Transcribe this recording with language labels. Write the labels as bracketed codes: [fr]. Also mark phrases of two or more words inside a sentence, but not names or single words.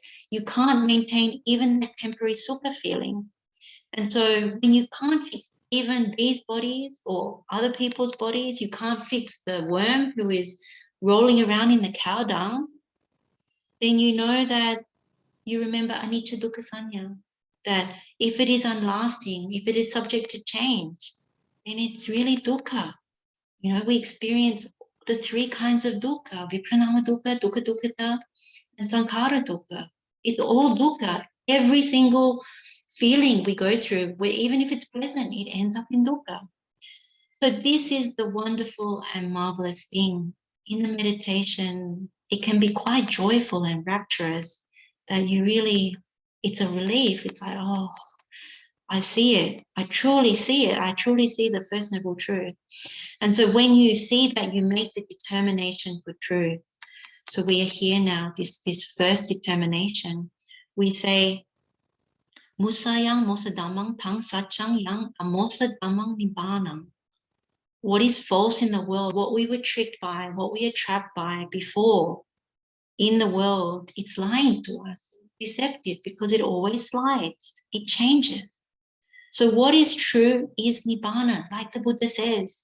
[en] You can't maintain even that temporary sukha feeling. And so when you can't fix even these bodies or other people's bodies, you can't fix the worm who is rolling around in the cow dung, then you know that you remember [pi] anicca dukkha sanya, [en] that if it is unlasting, if it is subject to change, then it's really dukkha. You know, we experience the three kinds of dukkha, [pi] vipranama dukkha, dukkha dukkhata, [en] and [pi] sankhara dukkha. [en] It's all dukkha. Every single feeling we go through, where even if it's pleasant, it ends up in dukkha. So this is the wonderful and marvelous thing. In the meditation, it can be quite joyful and rapturous that you really, it's a relief. It's like, oh, I see it. I truly see it. I truly see the First Noble Truth. And so when you see that, you make the determination for truth. So we are here now, this first determination. We say, [pi] Musayang mosadamang tang sachang yang amosadamang nibbānam. [en] What is false in the world, what we were tricked by, what we are trapped by before in the world, it's lying to us. It's deceptive because it always slides. It changes. So what is true is Nibbāna, like the Buddha says.